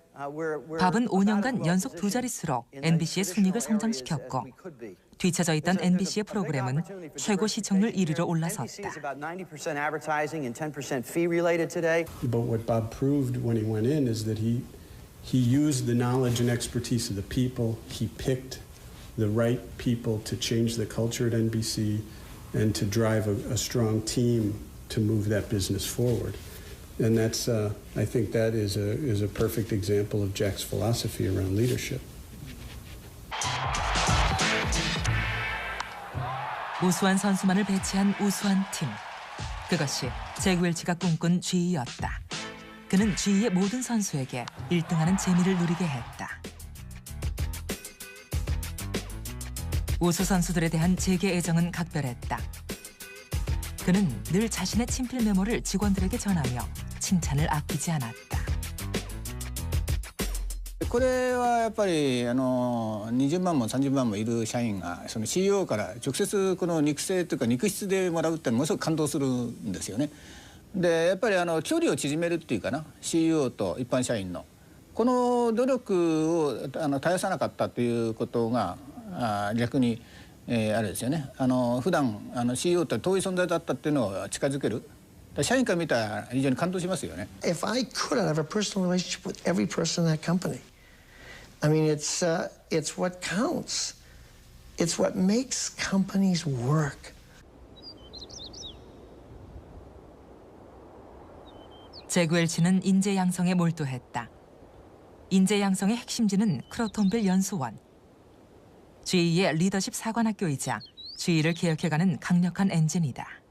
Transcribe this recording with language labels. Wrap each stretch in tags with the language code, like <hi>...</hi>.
<ko>밥은 5년간 연속 2자릿수로 NBC의 순이익을 성장시켰고 뒤처져 있던 NBC의 프로그램은 최고 시청률 1위로 올라섰다.</ko> <en>But what Bob proved when he went in is that he used the knowledge and expertise of the people. He picked the right people to change the culture at NBC and to drive a strong team to move that business forward. And that's, I think that is a perfect example of Jack's philosophy around leadership.</en> <ko>우수한 선수만을 배치한 우수한 팀. 그것이 잭 웰치가 꿈꾼 GE였다. 그는 GE의 모든 선수에게 1등하는 재미를 누리게 했다. 우수 선수들에 대한 잭의 애정은 각별했다. 그는 늘 자신의 친필 메모를 직원들에게 전하며 칭찬을 아끼지 않았다.</ko> <ja>これはやっぱり20万も30万もいる社員がその CEO から直接この肉声というか肉質でもらうってものすごく感動するんですよね。でやっぱり距離を縮めるっていうかな CEO と一般社員のこの努力を絶やさなかったということが逆にあれですよね。普段CEO と遠い存在だったっていうのを近づける。社員から見たら非常に感動しますよね。</ja> <en>If I could, I'd have a personal relationship with every person in that company. I mean, it's what counts. It's what makes companies work.</en> <ko>잭 웰치는 인재 양성에 몰두했다. 인재 양성의 핵심지는 크로톤빌 연수원. GE의 리더십 사관학교이자 GE를 개혁해가는 강력한 엔진이다.</ko>